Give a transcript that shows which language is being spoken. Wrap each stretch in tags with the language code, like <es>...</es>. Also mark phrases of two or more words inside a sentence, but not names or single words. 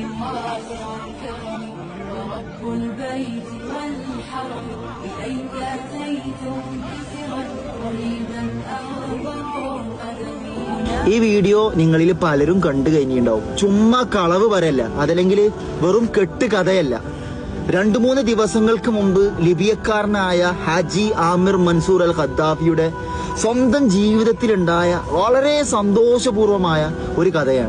<ar>واسع الكرم ورب البيت والحرم إليك أتيت منكسرا قريبا أغبط قدمي.</ar> <ml>ഈ വീഡിയോ നിങ്ങളിൽ പലരും കണ്ടു കഴിഞ്ഞിട്ടുണ്ടാവും. ചുമ്മാ കളവ് പറയല്ല, അതല്ലെങ്കിൽ വെറും കെട്ട് കഥയല്ല. 2-3 ദിവസങ്ങൾക്ക് മുമ്പ് ലിബിയക്കാരനായ ഹാജി ആമിർ മൻസൂർ അൽ ഖദ്ദാഫിയുടെ സ്വന്തം ജീവിതത്തിലുണ്ടായ വളരെ സന്തോഷപൂർവമായ ഒരു കഥയാണ്.</ml>